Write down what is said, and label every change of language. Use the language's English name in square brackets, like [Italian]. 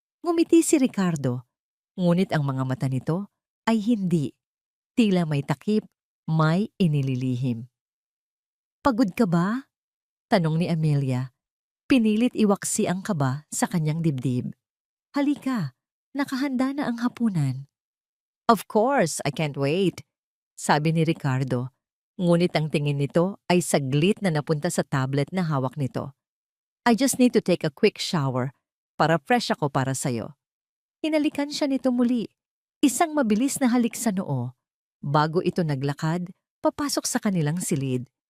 [Filipino] Ngumiti si Ricardo, ngunit ang mga mata nito ay hindi. Tila may takip, may inililihim. Pagod ka ba? Tanong ni Amelia. Pinilit iwaksi ang kaba sa kanyang dibdib. Halika, nakahanda na ang hapunan. [English] Of course, I can't wait, [Filipino] sabi ni Ricardo. Ngunit ang tingin nito ay saglit na napunta sa tablet na hawak nito. [English] I just need to take a quick shower [Filipino] para fresh ako para sa'yo. Hinalikan siya nito muli, isang mabilis na halik sa noo. Bago ito naglakad, papasok sa kanilang silid.